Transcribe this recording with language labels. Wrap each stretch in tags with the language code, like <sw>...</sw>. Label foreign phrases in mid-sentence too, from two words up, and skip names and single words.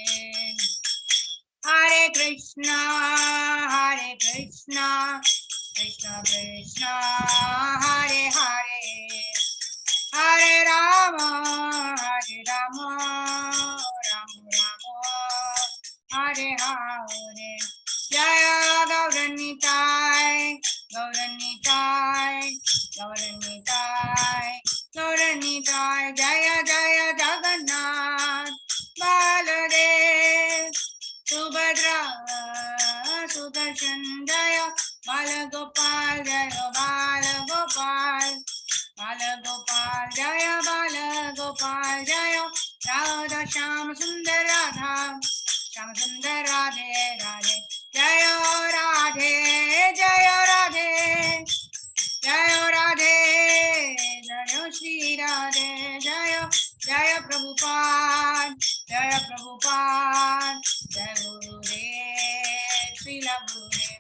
<hi>हरे कृष्णा कृष्णा कृष्णा हरे हरे हरे राम राम हरे हरे जय गौरनिताय जय जय जगन्नाथ बालदेव सुभद्रा सुदर्शन जय बाल गोपाल जय बाल गोपाल जय बाल गोपाल जय राधा श्याम सुंदर राधा, श्याम सुंदर राधे राधे, जय राधे, जय राधे, जय राधे, जय श्री राधे, जय जय प्रभुपाद, जय प्रभुपाद, जय गुरुदेव, श्रील गुरुदेव.</hi>